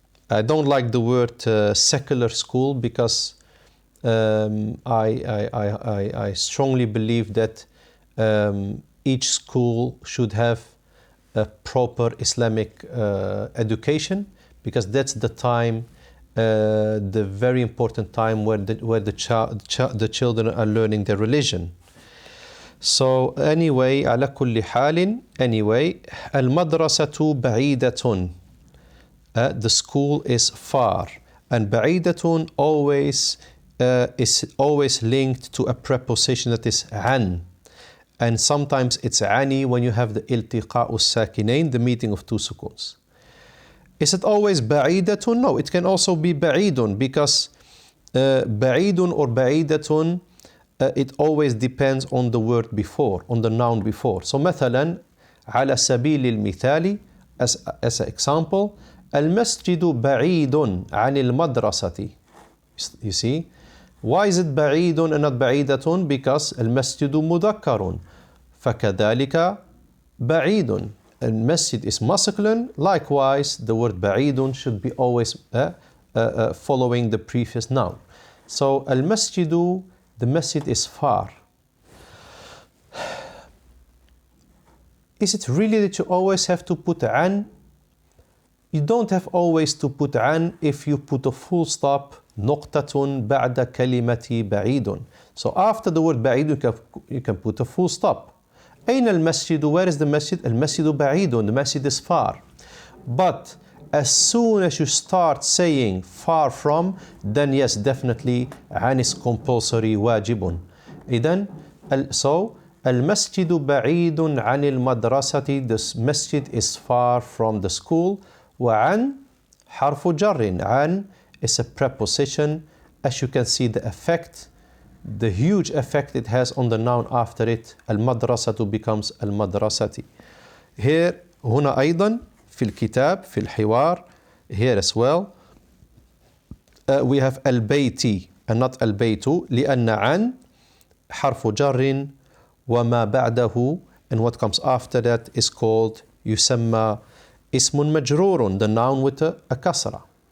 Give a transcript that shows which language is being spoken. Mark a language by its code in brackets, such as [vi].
[en] I don't like the word secular school because I strongly believe that each school should have a proper Islamic education, because that's the time, the very important time where the children are learning their religion. So anyway, [ar] على كل حال, anyway, المدرسة بعيدة. [en] The school is far, and بعيدة always is always linked to a preposition that is عن, and sometimes it's عَني when you have the التقاء الساكنين, the meeting of two sukuns. Is it always ba'idatun? No, it can also be ba'idun, because ba'idun or ba'idatun, it always depends on the word before, on the noun before. [ar] So مثلا على سبيل المثال, [en] as an example, [ar] المسجد بعيد عن المدرسة. [en] You see, why is it بعيد and not بعيدة? [ar] Because المسجد مذكر, فكذلك بعيد. [en] المسجد is masculine. Likewise, the word بعيد should be always following the previous noun. So المسجد, the masjid is far. Is it really that you always have to put عن? You don't have always to put عن if you put a full stop, [ar] نقطة بعد كلمة بعيد. [en] So after the word بعيد, you can put a full stop. [ar] أين المسجد? [en] Where is the masjid? [ar] المسجد بعيد. [en] The masjid is far. But as soon as you start saying far from, then yes, definitely عن is compulsory, [ar] واجب. إذن, [en] so [ar] المسجد بعيد عن المدرسة. [en] The masjid is far from the school. [ar] وعن حرف جر. [en] عن is a preposition. As you can see, the effect, the huge effect it has on the noun after it. [ar] المدرسة becomes المدرسة. Here, هنا أيضا في الكتاب, في الحوار, [en] here as well, we have [ar] البيت [en] and not [ar] البيت, لأن عن حرف جر وما بعده, [en] and what comes after that is called [ar] يسمى اسم مجرور, [en] the noun with a [ar] كسرة.